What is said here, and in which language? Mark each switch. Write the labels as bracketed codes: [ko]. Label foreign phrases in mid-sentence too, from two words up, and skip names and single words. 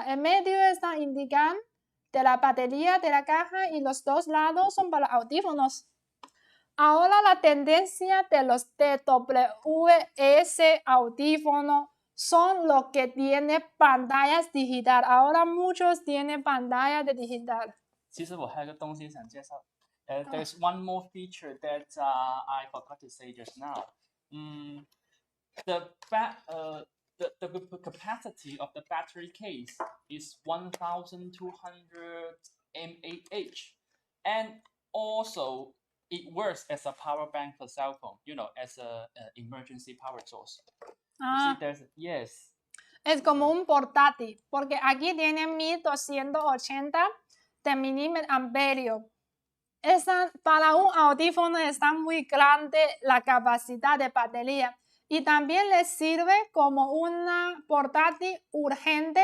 [es] En medio está indicando de la batería de la caja y los dos lados son para audífonos. Ahora la tendencia de los TWS audífonos son los que tienen pantallas digital. Ahora muchos tienen pantallas de digital. [zh] 其实我还有个东西想介绍。 [en] There's one more feature that I forgot to say just now. The capacity of the battery case is 1,200 mAh, and also it works as a power bank for cell phone. You know, as a emergency power source. You see, yes. [es] Es como un portátil, porque aquí tiene 1280 de miliamperios. Para un audífono está muy grande la capacidad de batería. y también les sirve como una portátil urgente.